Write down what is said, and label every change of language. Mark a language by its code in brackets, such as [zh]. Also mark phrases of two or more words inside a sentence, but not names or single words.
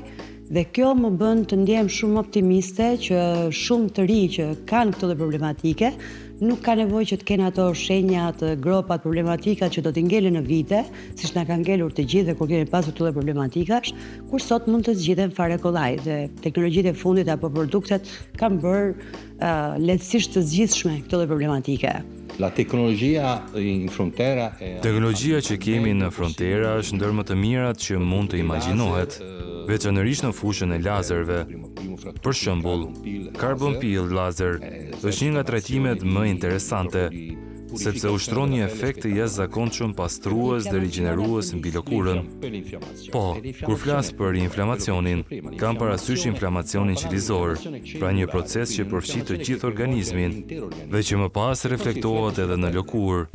[sq] Dhe kjo më bën të ndjem shumë optimiste që shumë të ri që kanë këto problematike nuk ka nevojë që të kenë ato shenja të gropat problematika që do t'i ngelen në vite, siç na kanë ngelur të gjithë kur kemi pasur këto problematikash, kur sot mund të zgjidhen fare kollaj dhe teknologjitë e fundit apo produktet kanë bërë lehtësisht të zgjidhshme këto problematike. [it] La tecnologia in Frontera [sq] Teknologjia që kemi në Frontera është ndër më të mirat që mund të imagjinohet, veçanërisht në fushën e lazerëve. Për shembull, [en] carbon peel laser [sq] është një nga trajtimet më interesante, sepse ushtron një efekt të jashtëzakonshëm pastrues dhe rigjenerues mbi lëkurën. Po, kur flas për inflamacionin, kam parasysh inflamacionin qelizor, pra një proces që përfshin të gjithë organizmin dhe që më pas reflektohet edhe në lëkurë.